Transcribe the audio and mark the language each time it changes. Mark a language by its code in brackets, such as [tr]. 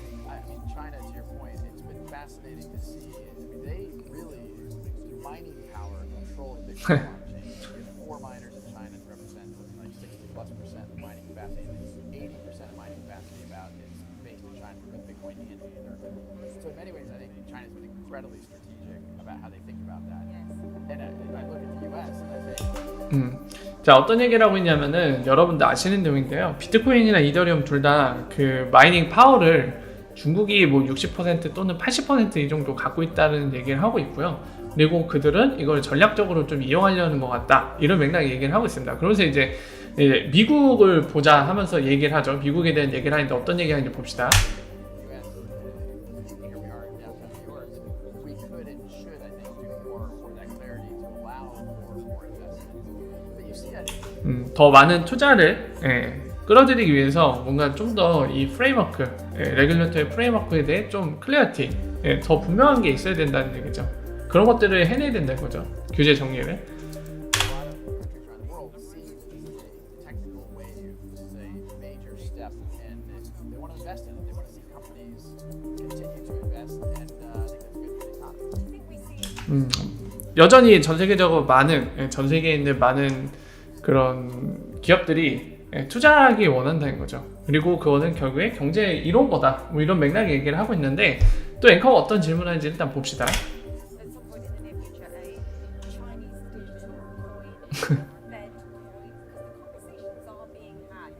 [en] I mean, China, to your point, it's been fascinating to see. I mean, they really, through mining power, control the Bitcoin blockchain. There's 4 miners in China that represent something like 60+% of mining capacity. 80% of mining capacity is based in China for Bitcoin and Ether. So in many ways, I think China's been incredibly strategic about how they think about that. And I look at the U.S. and I think. [ko] 자, 어떤 얘기를 하고 있냐면은 여러분들 아시는 내용인데요. 비트코인이나 이더리움 둘 다 그 마이닝 파워를 중국이 뭐 60% 또는 80% 이 정도 갖고 있다는 얘기를 하고 있고요. 그리고 그들은 이걸 전략적으로 좀 이용하려는 것 같다, 이런 맥락의 얘기를 하고 있습니다. 그러면서 이제 미국을 보자 하면서 얘기를 하죠. 미국에 대한 얘기를 하는데 어떤 얘기하는지 봅시다. [en] US, here we are in downtown New York. We could and should, I think, do more for that clarity to allow for more investment. But you see that [ko] 더 많은 투자를 끌어들이기 위해서 뭔가 좀 더 이 프레임워크, 레귤레터의 프레임워크에 대해 좀 클래리티, 더 분명한 게 있어야 된다는 얘기죠. 그런 것들을 해내야 된다는 거죠. 규제 정리를. [en] a lot of countries around the world see this as a technical wave. This is a major step, and they want to invest in it. They want to see companies continue to invest, and I think that's good for the economy. I think we see [ko] 여전히 전 세계적으로 전 세계에 있는 많은 그런 기업들이 투자하기 원한다는 거죠. 그리고 그거는 결국에 경제 이론 거다, 뭐 이런 맥락의 얘기를 하고 있는데, 또 앵커가 어떤 질문을 하는지 일단 봅시다. [en] at some point in the near future a Chinese digital coin, Fed coin, because the conversations are being had.